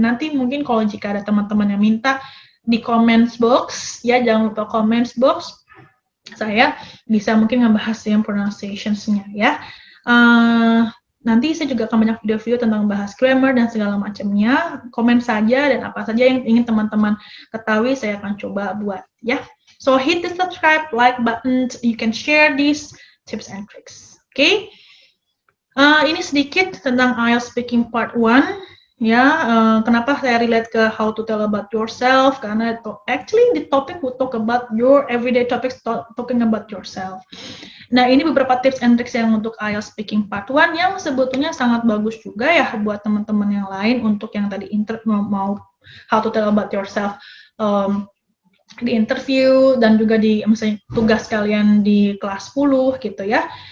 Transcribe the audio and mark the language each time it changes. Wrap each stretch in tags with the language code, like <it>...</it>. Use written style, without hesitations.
<id>Nanti mungkin kalau jika ada teman-teman yang minta di comments box ya, jangan lupa comments box, saya bisa mungkin ngebahas yang pronunciations-nya ya. nanti saya juga akan banyak video-video tentang bahas grammar dan segala macamnya. Komen saja dan apa saja yang ingin teman-teman ketahui saya akan coba buat ya.</id> <en>So hit the subscribe, like button. You can share these tips and tricks. Okay?</en> <id>Ini sedikit tentang</id> <en>IELTS Speaking Part 1.</en> <id>Ya, kenapa saya relate ke</id> <en>how to tell about yourself? Karena actually the topic will talk about your everyday topics, talking about yourself.</en> <id>Nah, ini beberapa tips and tricks yang untuk IELTS Speaking Part 1 yang sebetulnya sangat bagus juga ya buat teman-teman yang lain untuk yang tadi mau</id> <en>how to tell about yourself</en> <id>di interview dan juga di misalnya tugas kalian di kelas 10 gitu ya.</id>